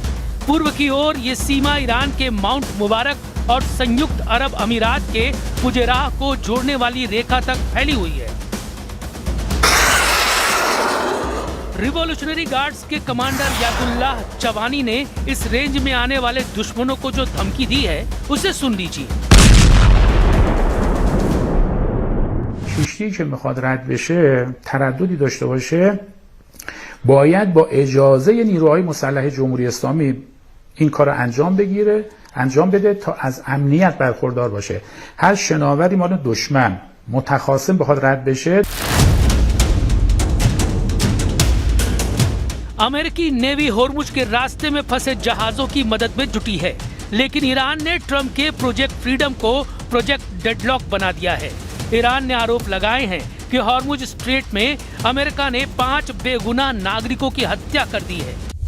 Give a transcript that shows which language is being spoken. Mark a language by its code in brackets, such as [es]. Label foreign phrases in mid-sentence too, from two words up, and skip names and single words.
[hi] पूर्व की ओर ये सीमा ईरान के माउंट मुबारक और संयुक्त अरब अमीरात के फुजैराह को जोड़ने वाली रेखा तक फैली हुई है। रिवॉल्यूशनरी गार्ड्स के कमांडर यादुल्लाह चवानी ने इस रेंज में आने वाले दुश्मनों को जो धमकी दी है, उसे सुन लीजिए। [fa] کشتی که میخواد رد بشه ترددی داشته باشه باید با اجازه نیروهای مسلح جمهوری اسلامی این کار رو انجام بده تا از امنیت برخوردار باشه. هر شناوری مال دشمن متخاصم بخواد رد بشه. [hi] अमेरिकी नेवी हॉर्मुज के रास्ते में फंसे जहाजों की मदद में जुटी है, लेकिन ईरान ने ट्रंप के प्रोजेक्ट फ्रीडम को [en] project deadlock [hi] बना दिया है। ईरान ने आरोप लगाए हैं कि हॉर्मुज स्ट्रेट में अमेरिका ने 5 बेगुनाह नागरिकों की हत्या कर दी है।